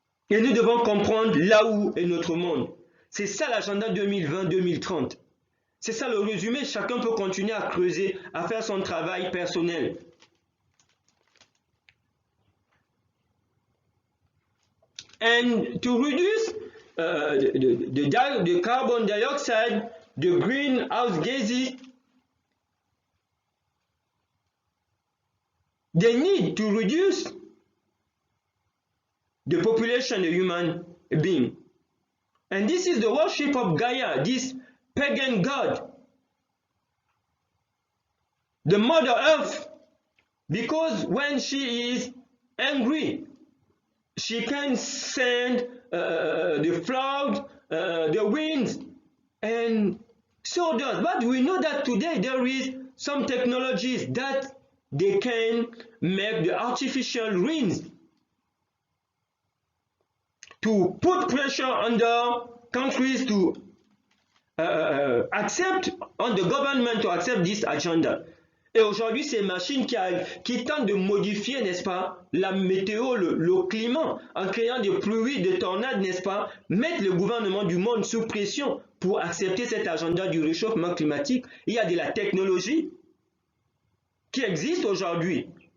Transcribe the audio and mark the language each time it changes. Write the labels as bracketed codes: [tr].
[fr] Et nous devons comprendre là où est notre monde. C'est ça l'agenda 2020-2030. C'est ça le résumé. Chacun peut continuer à creuser, à faire son travail personnel. [en] And to reduce the carbon dioxide, the greenhouse gases, they need to reduce the population of human being. And this is the worship of Gaia, this pagan god, the Mother Earth, because when she is angry, she can send the flood, the winds, and so does. But we know that today there is some technologies that they can make the artificial rains to put pressure on the countries to accept, on the government to accept this agenda. [fr] Et aujourd'hui, ces machines qui tentent de modifier, n'est-ce pas, la météo, le climat, en créant des pluies, des tornades, n'est-ce pas, mettent le gouvernement du monde sous pression pour accepter cet agenda du réchauffement climatique. Il y a de la technologie qui existe aujourd'hui.